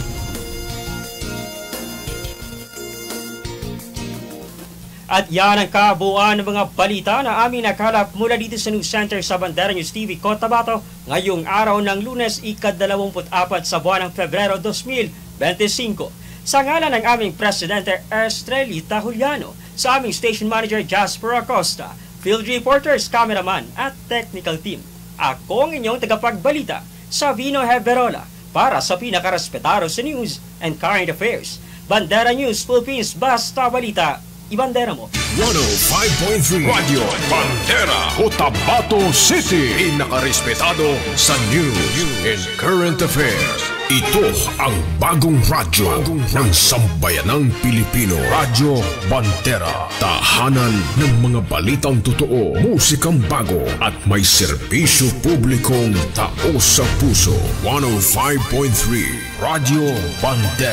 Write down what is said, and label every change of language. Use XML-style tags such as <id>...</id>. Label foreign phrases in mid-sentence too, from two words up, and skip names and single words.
<tl>At yan ang kabuuan ng mga balita na aming nakalap mula dito sa News Center sa Bandera News TV, Cotabato, ngayong araw ng Lunes, ika-24 sa buwan ng Pebrero 2025. Sa ngalan ng aming Presidente Estrelita Juliano, sa aming Station Manager Jasper Acosta, Field Reporters, Cameraman at Technical Team, ako ang inyong tagapagbalita, Savino Heberola, para sa pinakarespetado sa</tl> <en>news and current affairs.</en> <tl>Bandera News Philippines, Basta Balita, ibandera mo. 105.3 Radio Bandera, Cotabato City. Pinakarespetado sa</tl> <en>news and current affairs.</en> <tl>Ito ang bagong radyo ng sambayanang Pilipino. Radyo Bandera. Tahanan ng mga balitang totoo, musikang bago at may serbisyo publikong taos sa puso. 105.3 Radio Bandera.</tl>